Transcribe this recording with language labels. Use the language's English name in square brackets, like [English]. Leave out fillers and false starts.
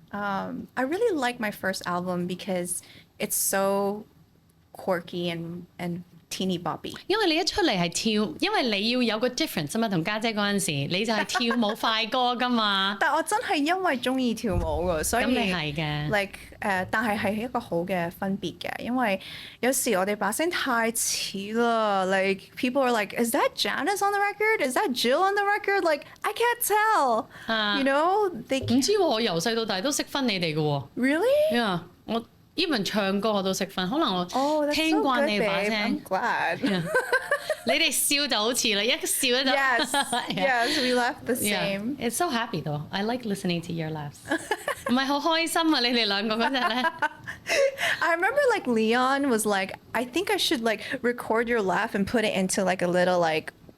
[English] I really like my first album because it's so quirky and teeny boppy. [Cantonese] 因為你一出嚟係跳，因為你要有個 difference 啊嘛，同家姐嗰陣時，你就係跳舞快歌㗎嘛。但我真係因為中意跳舞㗎，所以咁你係嘅。 like 但係一個好嘅分別嘅，因為有時我哋把聲太似啦。 [English] Like people are like, is that Janice on the record? Is that Jill on the record? Like I can't tell. You know? [Cantonese] 唔知喎，我由細到大都識分你哋嘅喎。 [English] Really? Yeah， [Cantonese] 我 even 唱歌我都識分，可能我聽慣你把聲。 [English] I'm glad. [Cantonese] 你哋笑就好似啦，一笑咧就。 [English] Yes, we laugh the same. It's so happy though. I like listening to your laughs. [Cantonese] 唔係好開心啊！你哋兩個嗰陣咧。 [English] I remember like Leon was like, I think I should like record your laugh and put it into like a little like